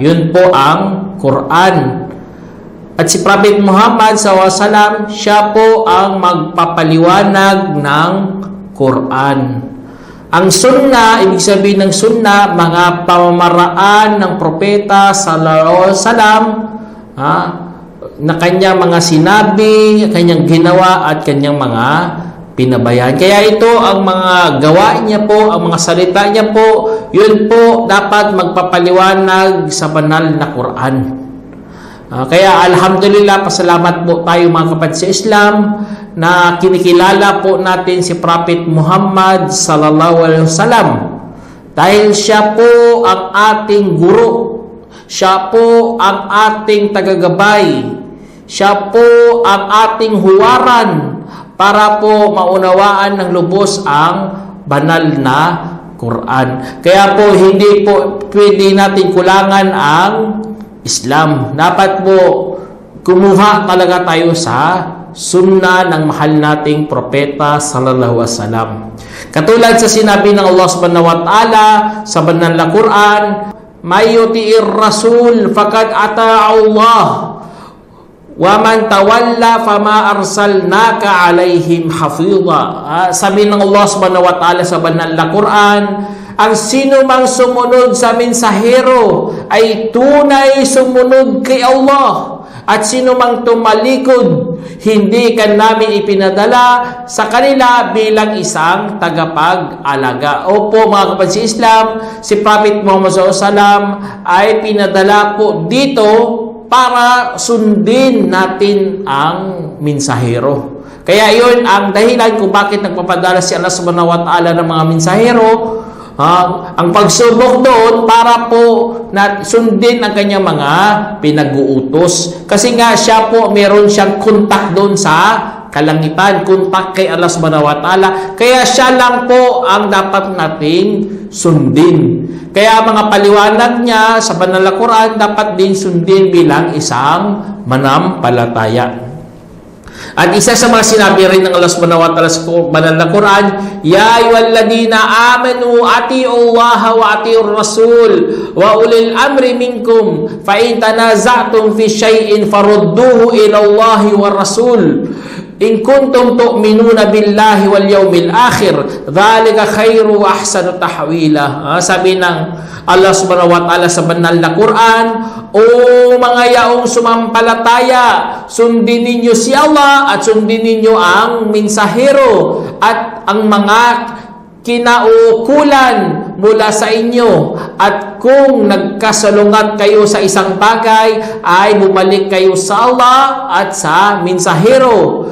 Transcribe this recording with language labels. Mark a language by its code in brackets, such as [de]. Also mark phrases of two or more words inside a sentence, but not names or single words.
[tl] Yun po ang Quran. At si Prophet Muhammad SAW, siya po ang magpapaliwanag ng Quran. Ang sunnah, ibig sabihin ng sunnah, mga pamamaraan ng propeta [ar] صلى الله عليه وسلم [tl] na kanyang mga sinabi, kanyang ginawa at kanyang mga pinabayaan. Kaya ito ang mga gawa niya po, ang mga salita niya po, yun po dapat magpapaliwanag sa banal na Quran. Kaya alhamdulillah, pasalamat po tayo mga kapatid sa Islam na kinikilala po natin si Prophet Muhammad [ar] صلى الله عليه وسلم [tl] dahil siya po ang ating guro, siya po ang ating tagagabay, siya po ang ating huwaran para po maunawaan ng lubos ang banal na Quran. Kaya po hindi po pwede natin kulangan ang Islam. Dapat po kumuha talaga tayo sa sunnah ng mahal nating propeta [ar] صلى الله عليه وسلم. [tl] Katulad sa sinabi ng [ar] الله سبحانه و تعالى [tl] sa banal na Quran, [ar] "من يطع الرسول فقد أطاع الله و من تولى فما أرسلناك عليهم حفيظا." [tl] Sabi ng [ar] الله سبحانه و تعالى [tl] sa banal na Quran, ang sino mang sumunod sa mensahero ay tunay sumunod kay Allah. At sino mang tumalikod, hindi ka namin ipinadala sa kanila bilang isang tagapag-alaga. Opo mga kapatid sa Islam, si Prophet Muhammad SAW ay pinadala po dito para sundin natin ang mensahero. Kaya yun ang dahilan kung bakit nagpapadala si [ar] الله سبحانه و تعالى [tl] ng mga mensahero. Ang pagsubok doon para po na sundin ang kanyang mga pinag-uutos. Kasi nga siya po meron siyang kontak doon sa kalangitan, kontak kay [ar] الله سبحانه و تعالى. [tl] Kaya siya lang po ang dapat nating sundin. Kaya mga paliwanag niya sa banal na Quran dapat din sundin bilang isang manampalataya. At isa sa mga sinabi rin ng [ar] الله سبحانه و تعالى [tl] sa banal na Quran, [ar] "يا أيها الذين آمنوا أطيعوا الله و أطيعوا الرسول و أولي الأمر منكم ف إن تنازعتم في شيء فردوه إلى الله و الرسول إن كنتم تؤمنون بالله و اليوم الآخر ذلك خير و أحسن تأويلا." [tl] Sabi ng [ar] الله سبحانه و تعالى [tl] sa banal na Quran, "O mga yaong sumampalataya, sundin ninyo si Allah at sundin ninyo ang mensahero at ang mga kinaukulan mula sa inyo. At kung nagkasalungat kayo sa isang bagay, ay bumalik kayo sa Allah at sa mensahero.